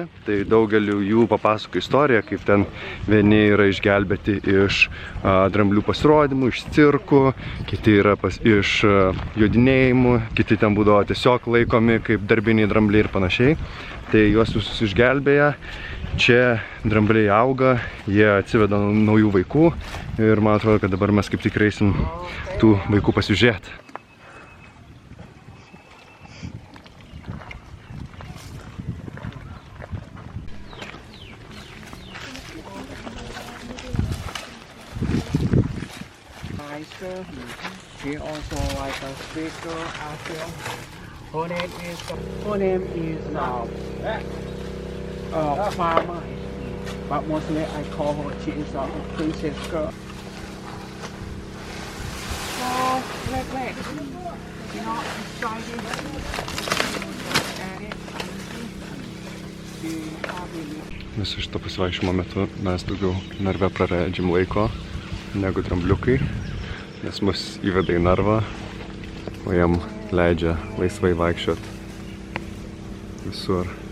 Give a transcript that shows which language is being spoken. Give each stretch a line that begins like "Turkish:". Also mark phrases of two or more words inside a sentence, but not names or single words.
Lithuanian: Tai daugeliu jų papasako istoriją, kaip ten vieni yra išgelbėti iš dramblių pasirodymų, iš cirkų, kiti yra iš jodinėjimų, kiti ten būdavo tiesiog laikomi kaip darbiniai drambliai ir panašiai. Tai juos visus išgelbėja. Čia drambliai auga, jie atsiveda naujų vaikų ir man atrodo, kad dabar mes kaip tik eisim tų vaikų pasižiūrėti.
English: She also like a speaker actually. Her name is Farmer, but mostly I call her, she is a princess girl. So wait, you know, excited.
Lithuanian: Viso šito pasivaikščiojimo metu mes daugiau narve praleidžiam laiko negu drambliukai, nes mus įveda į narvą, o jam leidžia laisvai vaikščiot visur.